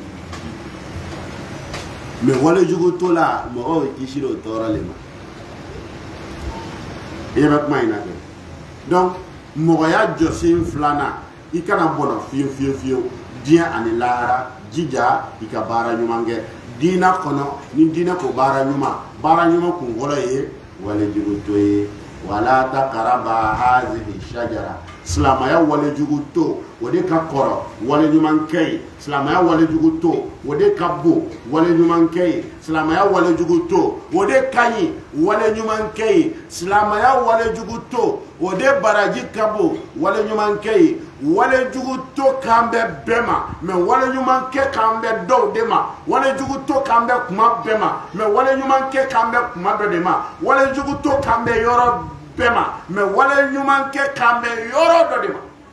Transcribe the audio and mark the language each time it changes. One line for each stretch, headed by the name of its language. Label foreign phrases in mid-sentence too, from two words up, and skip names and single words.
Bambara: mais walejugu to la mɔgɔw kisi l'o tɔɔrɔ le ma i bɛ kuma in na kɛ donc mɔgɔya jɔsen filanan i kana bɔnɔ fiyewu fiyewu fiyewu diɲɛ ani lahara jija i ka baara ɲuman kɛ diinɛ kɔnɔ ni diinɛ ko baara ɲuman kun fɔlɔ ye walejugu to ye
Arabic: ولا تقربا هذه الشجرة
Bambara: silamaya walejugu to o de ka kɔrɔ wale ɲuman kɛ ye silamaya walejugu to o de ka bon wale ɲuman kɛ ye silamaya walejugu to o de ka ɲi wale ɲuman kɛ ye silamaya walejugu to o de baraji ka bon wale ɲuman kɛ ye walejugu to kan bɛ bɛɛ ma mais wale ɲuman kɛ kan bɛ dɔw de ma walejugu to kan bɛ kuma bɛɛ ma mais wale ɲuman kɛ kan bɛ kuma dɔ de ma walejugu to kan bɛ yɔrɔ bɛɛ ma mais wale ɲuman kɛ kan bɛ yɔrɔ dɔ de ma